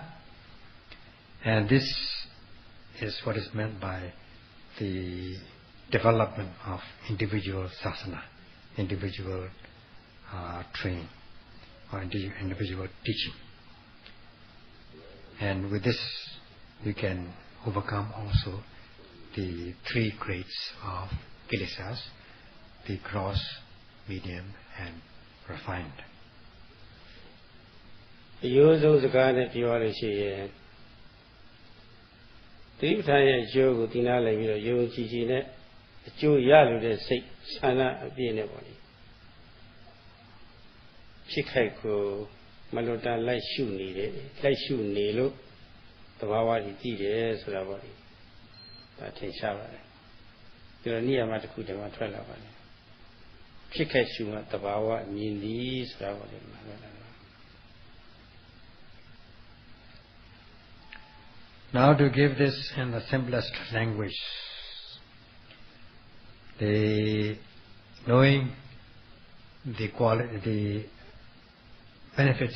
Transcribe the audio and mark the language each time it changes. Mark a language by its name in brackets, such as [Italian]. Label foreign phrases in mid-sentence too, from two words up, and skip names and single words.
[English] And this is what is meant by the development of individual sasana, individual training, or individual teaching. And with this, you can overcome also the 3 grades of kilesas, the gross, medium, and refined. [Burmese] ရိုးစုံစကားနဲ့ပြောရလို့ရှိရင်တိပ္ပံရဲ့အကျိုးကိုသိနာလိုက်ပြီးတော့ယုံကြည်ကြည်နဲ့အကျိုးရလို့တဲ့စိတ်ဆန္ဒအပြည့်နဲ့ပေါ့လေ ဖြစ်ခိုက်ကိုမလွတ်တမ်းလိုက်ရှုနေတယ်လိုက်ရှုနေလို့သဘာဝကြီးတည်တယ်ဆိုတာပေါ့လေဒါထင်ရှားပါတယ်ဒီလိုနေရာမှာတစ်ခုတည်းမှာထွက်လာပါတယ်ဖြစ်ခိုက်ရှုမှသဘာဝမြင်သည်ဆိုတာပေါ့လေမှာပြောတာ [English] Now to give this in the simplest language, knowing the benefits